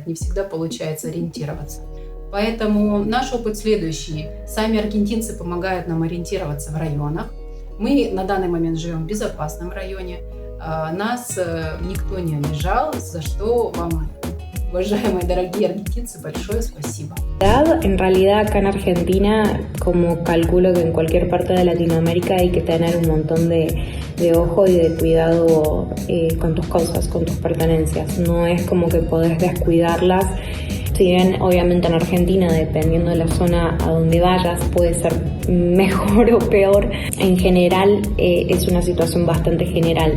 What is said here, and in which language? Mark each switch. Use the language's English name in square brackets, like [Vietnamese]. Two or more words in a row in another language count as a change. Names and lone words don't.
[Russian] Не всегда получается ориентироваться. Поэтому наш опыт следующий. Сами аргентинцы помогают нам ориентироваться в районах. Мы на данный момент живем в безопасном районе. Нас никто не обижал, за что вам, уважаемые дорогие аргентинцы, большое спасибо. [Spanish] En realidad acá en Argentina, como calculo que en cualquier parte de Latinoamérica, hay que tener un montón de ojo y de cuidado con tus cosas, con tus pertenencias. No es como que podés descuidarlas. Si bien obviamente en Argentina, dependiendo de la zona a donde vayas, puede ser mejor o peor, en general es una situación bastante general.